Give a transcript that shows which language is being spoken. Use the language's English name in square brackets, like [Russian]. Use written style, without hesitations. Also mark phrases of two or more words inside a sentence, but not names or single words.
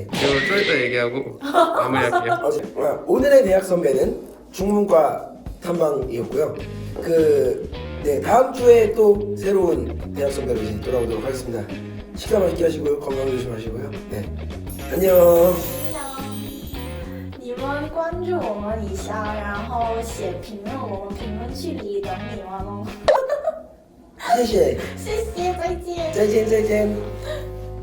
[Korean] 이거 좀 이따 얘기하고 마무리할게요. 오늘의 대학 선배는 중문과 탐방이었고요. 네, 다음 주에 또 새로운 대학 선배로 이제 돌아오도록 하겠습니다. 식사 맛있게 하시고요. 건강 조심하시고요. 네, 안녕. [Chinese] 你们关注我们一下，然后写评论，我们评论区里等你们哦。谢谢，谢谢，再见。再见。